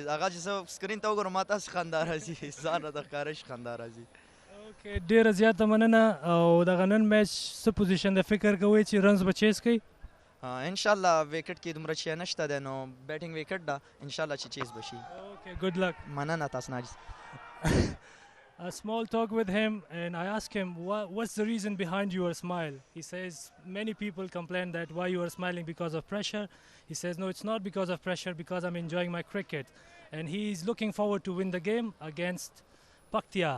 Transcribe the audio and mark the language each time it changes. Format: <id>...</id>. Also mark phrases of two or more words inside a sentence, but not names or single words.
<ps>هغه چې زه سکرین ته وګورم ما ته هسې خندا راځي، ځان راته ښکاره شي خندا راځي. اوکې، ډېره زیاته مننه. او دغه نن میچ څه پوزیشن د فکر کوئ چې رنز به چیز کوي؟ انشاءالله ویکټ کې دومره شی نشته دی، نو</ps> <en>batting wicket</en> <ps>ده، انشاءالله چې چیز به شي. اوکې،</ps> <en>good luck.</en> <ps>مننه تاسو نه.</ps> <en>A small talk with him, and I asked him, what's the reason behind your smile? He says, many people complain that why you are smiling because of pressure. He says, no, it's not because of pressure, because I'm enjoying my cricket. And he's looking forward to win the game against Paktia.</en>